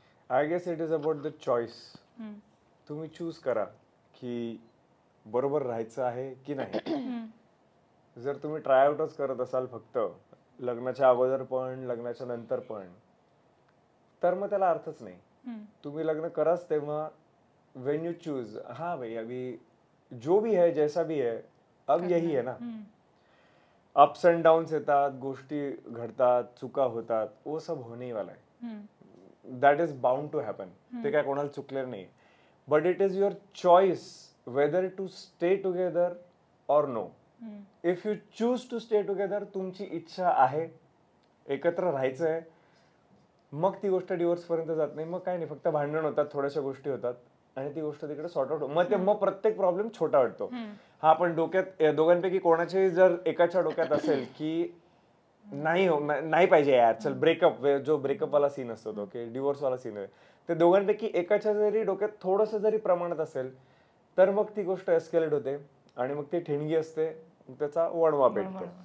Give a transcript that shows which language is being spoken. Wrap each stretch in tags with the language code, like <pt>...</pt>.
<en>I guess it is about the choice.</en> <mr>तुम्ही choose करा की बरोबर राहायचं आहे की नाही. जर तुम्ही ट्रायआउटच करत असाल फक्त लग्नाच्या अगोदर पण लग्नाच्या नंतर पण, तर मग त्याला अर्थच नाही. तुम्ही लग्न कराच तेव्हा</mr> <en>when you choose,</en> <hi>हाँ भाई अभी जो भी है जैसा भी है अब यही है ना.</hi> <mr>अप्स एंड डाउन्स येतात, गोष्टी घडतात, चुका होतात,</mr> <hi>वो सब होने ही वाला है.</hi> <en>That is bound to happen.</en> <mr>ते काय कोणाला चुकलेलं नाही.</mr> <en>But it is your choice whether to stay together or no. If you choose to stay together,</en> <mr>तुमची इच्छा आहे, एकत्र राहायचं आहे, मग ती गोष्ट डिवोर्स पर्यंत जात नाही. मग काय नाही, फक्त भांडण होतात, थोड्याशा गोष्टी होतात आणि ती गोष्ट तिकडे सॉर्ट आउट. मग प्रत्येक प्रॉब्लेम छोटा वाटतो. हा पण डोक्यात दोघांपैकी कोणाचे जर एकाच्या डोक्यात असेल की नाही पाहिजे यार, चल ब्रेकअप, जो ब्रेकअप वाला सीन असतो तो की डिवोर्स वाला सीन आहे, ते दोघांपैकी एकाच्या जरी डोक्यात थोडंसं जरी प्रमाणात असेल तर मग ती गोष्ट एस्केलेट होते आणि मग ती ठिणगी असते, त्याचा वणवा पेटतो.</mr>